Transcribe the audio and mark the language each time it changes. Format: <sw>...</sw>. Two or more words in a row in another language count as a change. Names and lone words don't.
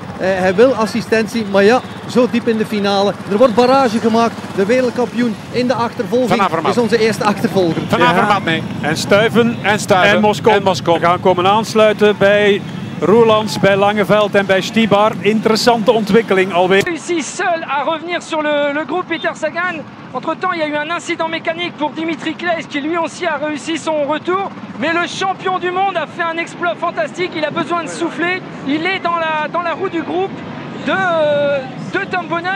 <nl>Hij wil assistentie, maar ja, zo diep in de finale. Er wordt barrage gemaakt. De wereldkampioen in de achtervolging is onze eerste achtervolger. Van Avermaat mee. En Stuyven en Moskou gaan komen aansluiten bij Roelands, bij Langeveld en bij Stibar. Interessante ontwikkeling alweer.</nl> <fr>Réussi seul à revenir sur le groupe Peter Sagan. Entre-temps, il y a eu un incident mécanique pour Dimitri Claes qui lui aussi a réussi son retour. Mais le champion du monde a fait un exploit fantastique. Il a besoin de souffler. Il est dans la roue du groupe de Tom Bonen.</fr>